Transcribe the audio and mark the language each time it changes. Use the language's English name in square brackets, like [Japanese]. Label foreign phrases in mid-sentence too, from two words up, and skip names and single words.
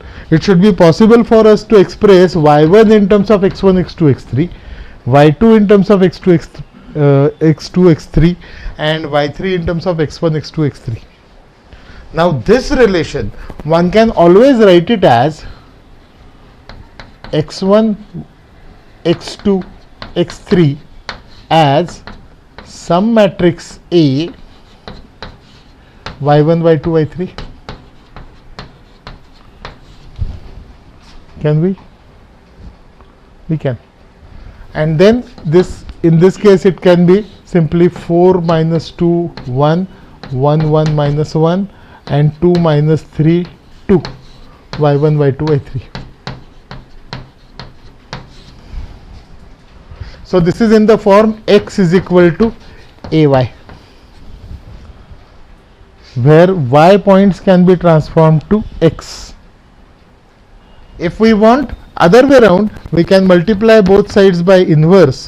[English] It should be possible for us to express y1 in terms of x1, x2, x3, y2 in terms of x2, x3, and y3 in terms of x1, x2, x3. Now this relation, one can always write it as x1, x2, x3 as some matrix A, y1, y2, y3. Can we? We can. And then this, in this case it can be simply 4 minus 2, 1, 1, 1 minus 1, and 2 minus 3, 2, y1, y2, y3. So this is in the form x is equal to ay, where y points can be transformed to x. If we want other way around, we can multiply both sides by inverse.